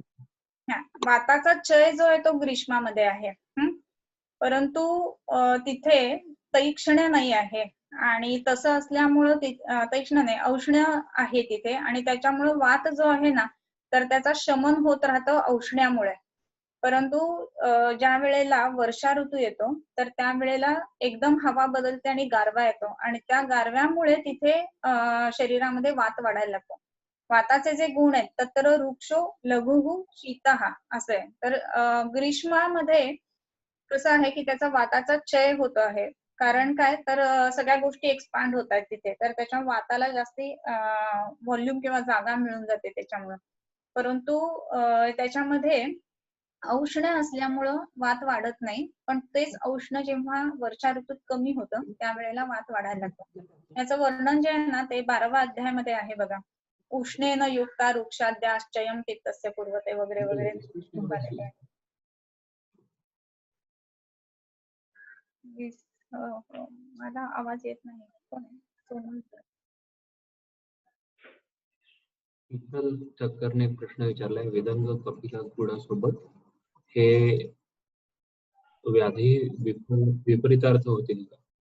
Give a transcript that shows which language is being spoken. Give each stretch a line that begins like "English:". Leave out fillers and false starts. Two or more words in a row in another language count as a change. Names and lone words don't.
Marathi: वाताचा क्षय जो आहे तो ग्रीष्मामध्ये आहे, परंतु तिथे तैक्ष्ण्य नाही आहे आणि तसं असल्यामुळं तैक्ष्ण्य नाही, औष्ण्य आहे तिथे आणि त्याच्यामुळे वात जो आहे ना तर त्याचा शमन होत राहतं औष्ण्यामुळे. परंतु ज्या वेळेला वर्षा ऋतू येतो तर त्यावेळेला एकदम हवा बदलते आणि गारवा येतो आणि त्या गारव्यामुळे तिथे शरीरामध्ये वात वाढायला लागतो. वाताचे जे गुण आहेत
Sanskrit: तत्र वृक्षो लघुः शीतः
Marathi: असं आहे. तर ग्रीष्मामध्ये कसं आहे की त्याचा वाताचा क्षय होतो आहे. कारण काय, तर सगळ्या गोष्टी एक्सपांड होत आहेत तिथे, तर त्याच्या वाताला जास्ती व्हॉल्यूम किंवा जागा मिळून जाते त्याच्यामुळं. परंतु त्याच्यामध्ये औष्ण्य असल्यामुळं वात वाढत नाही, पण तेच औष्ण्य जेव्हा वर्षा ऋतूत कमी होतं त्यावेळेला वात वाढायला लागतं. याचं वर्णन जे आहे ना ते 12व्या अध्यायामध्ये आहे बघा.
Sanskrit: उष्णेन युक्ता वृक्षाद्याश्चयम पित्तस्य पूर्वते वगैरे वगैरे.
Marathi: मला आवाज येत नाही. कोण आहे? शीतल ठक्करने प्रश्न विचारलाय, वेदांग कपिला गुणासोबत हे व्याधी विपरीतार्थ होतील का?